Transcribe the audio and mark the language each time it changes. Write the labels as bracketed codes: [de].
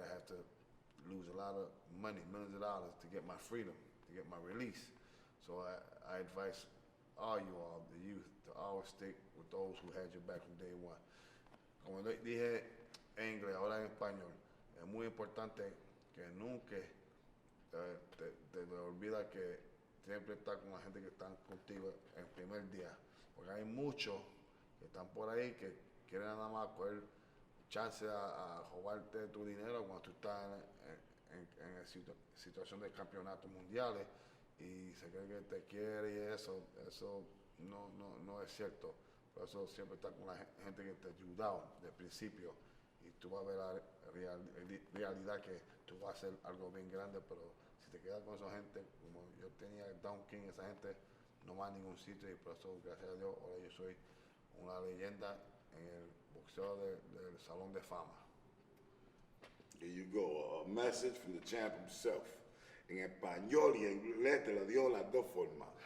[en] I had to lose a lot of money, millions of dollars, to get my freedom, to get my release. So I advise all you all, the youth, to always stick with those who had your back from day one. [es] Como dije en inglés, ahora en español, es muy importante que nunca te olvida que siempre estar con la gente que están contigo en el primer día. Porque hay muchos que están por ahí que quieren nada más coger chance a robarte tu dinero cuando tú estás en situación de campeonatos mundiales y se cree que te quiere y eso no es cierto. Por eso siempre está con la gente que te ha ayudado desde el principio y tú vas a ver la realidad que tú vas a hacer algo bien grande, pero si te quedas con esa gente, como yo tenía Don King, esa gente no va a ningún sitio, y por eso, gracias a Dios, ahora yo soy una leyenda en el boxeo del Salón de Fama. [en] There you go, a message from the champ himself. [es] En español y en inglés te lo dio las dos formas.